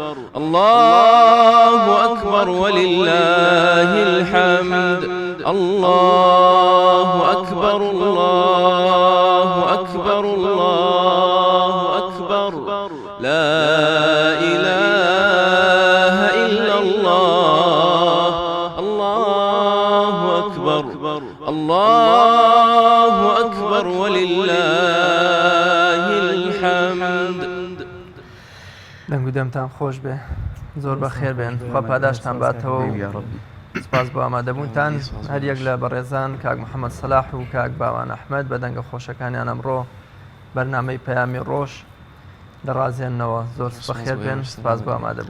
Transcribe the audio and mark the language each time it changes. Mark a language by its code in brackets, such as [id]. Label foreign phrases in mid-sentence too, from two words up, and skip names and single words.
[ar] الله أكبر ولله الحمد الله أكبر الله أكبر الله أكبر لا إله إلا الله الله أكبر الله أكبر ولله الحمد [ckb] دەنگ و دەمتان خۆش بێ زۆر بەخێر بێن خوا پاداشتان باتەوە و سپاس بۆ ئامادەبوونتان هەر یەک لە بەڕێزان کاک محەممەد سەلاح و کاک باوان ئەحمەد بە دەنگە خۆشەکانیان ئەمڕۆ بەرنامەی پەیامی ڕۆژ دەڕازێنەوە زۆر بەخێر بێن سپاس بۆ ئامادەبوون